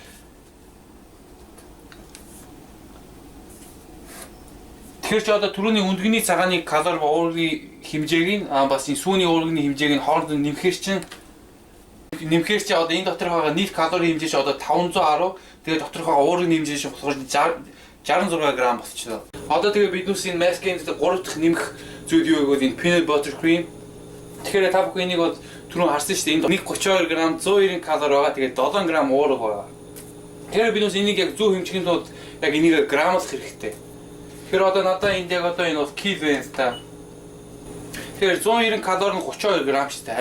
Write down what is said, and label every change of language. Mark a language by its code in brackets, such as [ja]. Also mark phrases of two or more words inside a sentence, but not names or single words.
[mn] Тэгэхээр чи одоо түрүүний үндгний цагааны калори ба уургийн хэмжээг нь бас энэ сүүний уургийн хэмжээг нь хоорондоо нэмэхээр чи одоо энэ дотор байгаа нийт калори хэмжээ чи одоо 510. Тэгээ доторх байгаа уургийн хэмжээ чи болохоор 66 г болчихлоо. Одоо тэгээ биднээс энэ маскинд 3 дахь нэмэх зүйл юу гэвэл энэ [en] peanut butter cream. [mn] Тэгэхээр та бүхэн энийг бол түрүүн харсан шүү дээ. Энд 132 г 190 калори байгаа. Тэгээ 7 г уурга байгаа. Тэгэхээр биднээс энийг яг зөв хэмжихэд бол яг энийг грамлах хэрэгтэй. Тэгэхээр одоо надад энд яг одоо энэ бол кил байна та. Тэгэхээр 190 калори нь 32 г шүү дээ.